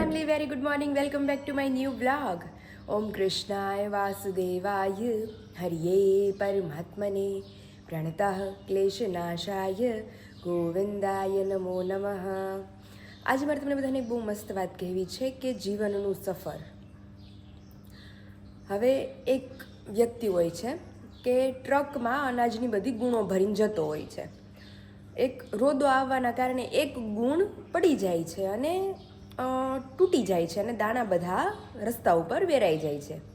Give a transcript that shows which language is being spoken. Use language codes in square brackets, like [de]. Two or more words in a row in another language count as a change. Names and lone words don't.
[en] very good morning. Welcome back to my new vlog. [sa] ॐ कृष्णाय वासुदेवाय हरये परमात्मने प्रणतः क्लेशनाशाय गोविन्दाय नमो नमः. [gu] આજે મારે તમને બધાને બહુ મસ્ત વાત કહેવી છે કે જીવનનું સફર. હવે એક વ્યક્તિ હોય છે કે ટ્રકમાં અનાજની બધી ગુણો ભરીને જતો હોય છે. એક રોદો આવવાના કારણે એક ગુણ પડી જાય છે અને તૂટી જાય છે અને દાણા બધા રસ્તા ઉપર વેરાઈ જાય છે.